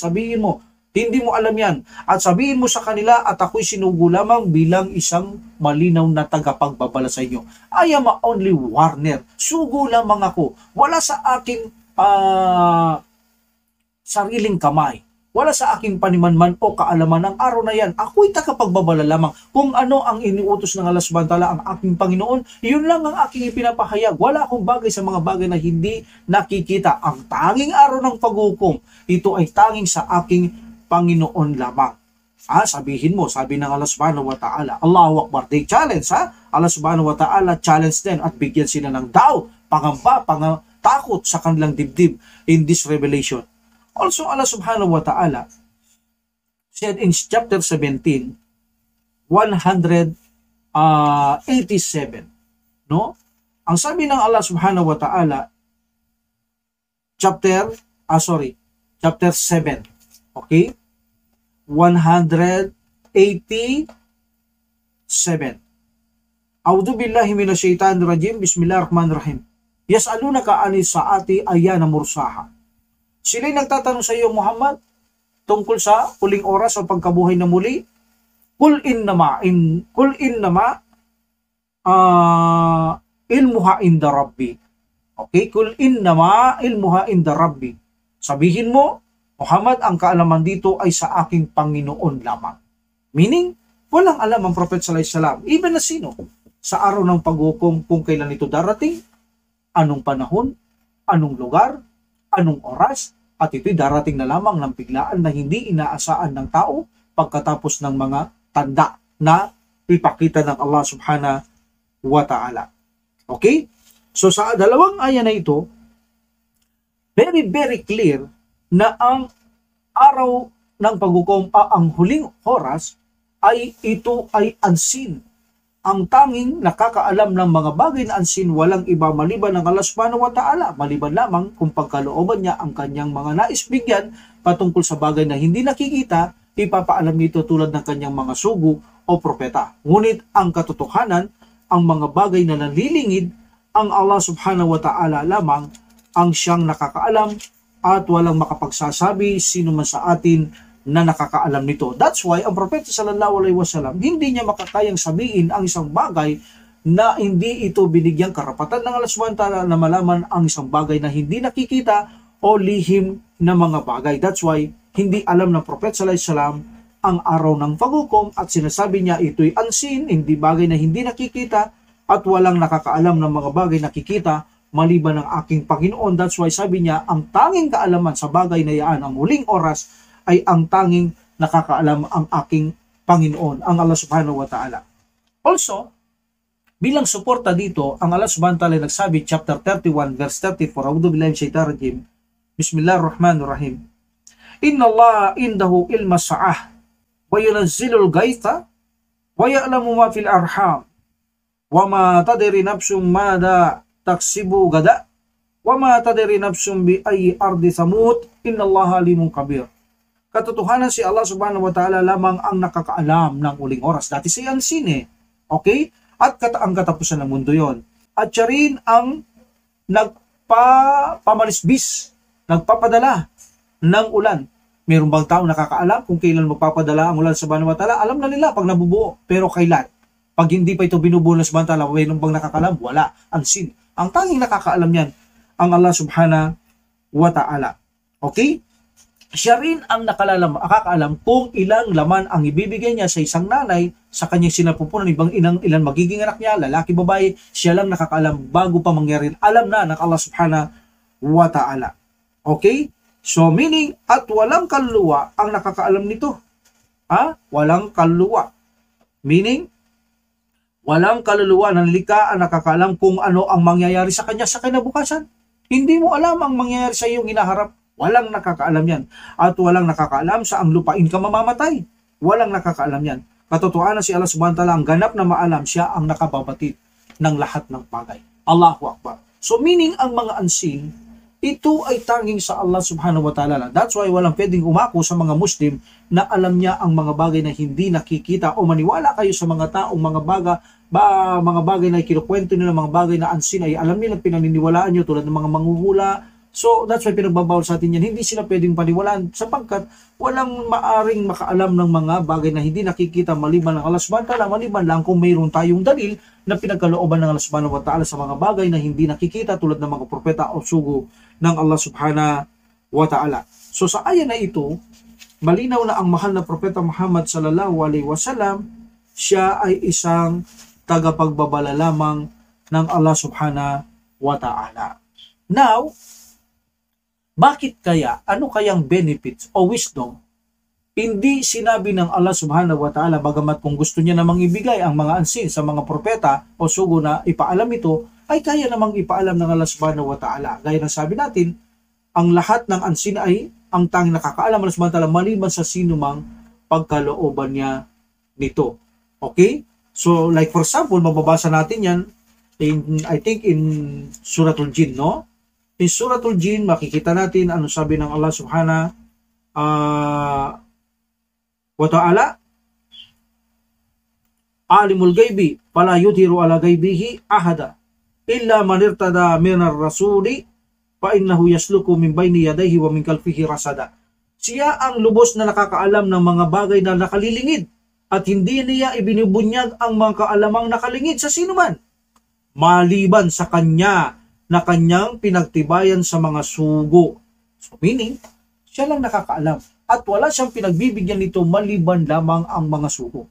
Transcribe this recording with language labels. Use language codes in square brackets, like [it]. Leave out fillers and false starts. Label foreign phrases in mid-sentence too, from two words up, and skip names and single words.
[tl] Sabihin mo, hindi mo alam yan. At sabihin mo sa kanila, at ako'y sinugo lamang bilang isang malinaw na tagapagbabala sa inyo. [en] I am only warner. [tl] Sugo lamang ako. Wala sa aking sariling kamay. Wala sa aking panimanman o kaalaman ng araw na yan. Ako'y tagapagbabala lamang. Kung ano ang iniutos ng [ar] الله سبحانه وتعالى, [tl] ang aking Panginoon, yun lang ang aking ipinapahayag. Wala akong bagay sa mga bagay na hindi nakikita. Ang tanging araw ng paghukom, ito ay tanging sa aking Panginoon lamang. Sabihin mo, sabi ng [ar] الله سبحانه وتعالى الله أكبر, [en] they challenge, [ar] الله سبحانه وتعالى [tl] challenge din at bigyan sila ng doubt, pangamba, takot sa kanilang dibdib [en] in this revelation. Also, [ar] الله سبحانه وتعالى [en] said in chapter 17, 187, no? [tl] Ang sabi ng [ar] الله سبحانه وتعالى, [tl] chapter 7, okay? 187. [ar] أعوذ بالله من الشيطان الرجيم. بسم الله الرحمن الرحيم. يسألونك عن الساعة أيان مرساها. [tl] Sila'y nagtatanong sa iyo, Muhammad, tungkol sa huling oras o pagkabuhay na muli. [ar] قل إنما علمها عند ربي. Okay? قل إنما علمها عند ربي. [tl] Sabihin mo, Muhammad, ang kaalaman dito ay sa aking Panginoon lamang. Meaning, walang alam ang Prophet [ar] صلى الله عليه وسلم, [tl] even na sino, sa araw ng paghukom kung kailan ito darating, anong panahon, anong lugar, anong oras, at ito'y darating na lamang ng biglaan na hindi inaasaan ng tao pagkatapos ng mga tanda na ipakita ng [ar] الله سبحانه وتعالى. [tl] Okay? So sa dalawang aya na ito, [en] very very clear [tl] na ang araw ng paghukom, ang huling oras, ay ito ay unseen. Ang tanging nakakaalam ng mga bagay na unseen, walang iba maliban ng [ar] الله سبحانه وتعالى, [tl] maliban lamang kung pagkalooban niya ang kanyang mga nais bigyan patungkol sa bagay na hindi nakikita, ipapaalam nito tulad ng kanyang mga sugo o propeta. Ngunit ang katotohanan, ang mga bagay na nalilingid, ang [ar] الله سبحانه وتعالى [tl] lamang ang siyang nakakaalam at walang makapagsasabi sino man sa atin na nakakaalam nito. [en] That's why [tl] ang Propeta [ar] صلى الله عليه وسلم, [tl] hindi niya makakayang sabihin ang isang bagay na hindi ito binigyang karapatan ng [ar] الله سبحانه وتعالى [tl] na malaman ang isang bagay na hindi nakikita o lihim na mga bagay. [en] That's why [tl] hindi alam ng Propeta [ar] صلى الله عليه وسلم [tl] ang araw ng paghukom at sinasabi niya ito'y unseen, hindi bagay na hindi nakikita at walang nakakaalam ng mga bagay nakikita maliban ng aking Panginoon. [en] That's why [tl] sabi niya, ang tanging kaalaman sa bagay na yan, ang huling oras, ay ang tanging nakakaalam ang aking Panginoon, ang [ar] الله سبحانه وتعالى. [tl] Also, bilang suporta dito, ang [ar] الله سبحانه وتعالى [tl] nagsabi, chapter 31, verse 34, [ar] أعوذ بالله من الشيطان الرجيم. بسم الله الرحمن الرحيم. إن الله عنده علم الساعة وينزل الغيث ويعلم ما في الأرحام وما تدري نفس ماذا تكسب غدا وما تدري نفس بأي أرض تموت إن الله عليم خبير. [tl] Katotohanan si [ar] الله سبحانه وتعالى [tl] lamang ang nakakaalam ng uling oras. Dati siya unseen Okay? At ang katapusan ng mundo yon. At siya rin ang nagpamalisbis, nagpapadala ng ulan. Mayroon bang tao nakakaalam kung kailan magpapadala ang ulan sa [ar] سبحانه وتعالى? [tl] Alam na nila pag nabubuo. Pero kailan? Pag hindi pa ito binubuo ng [ar] سبحانه وتعالى, [tl] mayroon bang nakakaalam? Wala. Unseen. Ang tanging nakakaalam yan, ang [ar] الله سبحانه وتعالى. [tl] Okay? Siya rin ang nakakaalam kung ilang laman ang ibibigay niya sa isang nanay sa kanyang sinapupunan, ilan magiging anak niya, lalaki, babae, siya lang nakakaalam bago pa mangyari. Alam na ng [ar] الله سبحانه وتعالى. [tl] Okay? [en] So meaning, [tl] at walang kaluluwa ang nakakaalam nito. Walang kaluluwa. Meaning, walang kaluluwa ng likha ang nakakaalam kung ano ang mangyayari sa kanya sa kinabukasan. Hindi mo alam ang mangyayari sa iyong hinaharap. Walang nakakaalam yan. At walang nakakaalam sa ang lupain ka mamamatay. Walang nakakaalam yan. Katotohanan si [ar] الله سبحانه وتعالى [tl] ang ganap na maalam, siya ang nakababatid ng lahat ng bagay. [ar] الله أكبر. [en] So meaning [tl] ang mga unseen, ito ay tanging sa [ar] الله سبحانه وتعالى. [en] That's why [tl] walang pwedeng umako sa mga Muslim na alam niya ang mga bagay na hindi nakikita, o maniwala kayo sa mga taong mga bagay na kinukwento nila, mga bagay na unseen ay alam nila, pinaniniwalaan nyo tulad ng mga manghuhula. [en] So that's why [tl] pinagbabawal sa atin yan. Hindi sila pwedeng paniwalaan sapagkat walang maaring makaalam ng mga bagay na hindi nakikita maliban ng [ar] الله سبحانه وتعالى, [tl] maliban lang kung mayroon tayong dalil na pinagkalooban ng [ar] الله سبحانه وتعالى [tl] sa mga bagay na hindi nakikita tulad ng mga propeta o sugo ng [ar] الله سبحانه وتعالى. [tl] So sa aya na ito, malinaw na ang mahal na propeta Muhammad [ar] صلى الله عليه وسلم, [tl] siya ay isang tagapagbabala lamang ng [ar] الله سبحانه وتعالى. [tl] Now, bakit kaya, ano kayang benefits o wisdom? Hindi sinabi ng [ar] الله سبحانه وتعالى, [tl] bagamat kung gusto niya namang ibigay ang mga unseen sa mga propeta o sugo na ipaalam ito, ay kaya namang ipaalam ng [ar] الله سبحانه وتعالى. [tl] Gaya ng sabi natin, ang lahat ng unseen ay ang tanging nakakaalam ng [ar] الله سبحانه وتعالى [tl] maliban sa sinumang pagkalooban niya nito. Okay? [en] So, like for example, [tl] mababasa natin yan, [en] I think in Suratul Jin, no? In Suratul Jin, [tl] makikita natin ano sabi ng [ar] الله سبحانه وتعالى عالم الغيب فلا يظهر على غيبه أحدا إلا من ارتضى من رسول فإنه يسلك من بين يديه ومن خلفه رصدا. [tl] Siya ang lubos na nakakaalam ng mga bagay na nakalilingid, at hindi niya ibinubunyag ang mga kaalamang nakalingid sa sinuman, maliban sa kanya na kanyang pinagtibayan sa mga sugo. [en] So meaning, [tl] siya lang nakakaalam. At wala siyang pinagbibigyan nito maliban lamang ang mga sugo.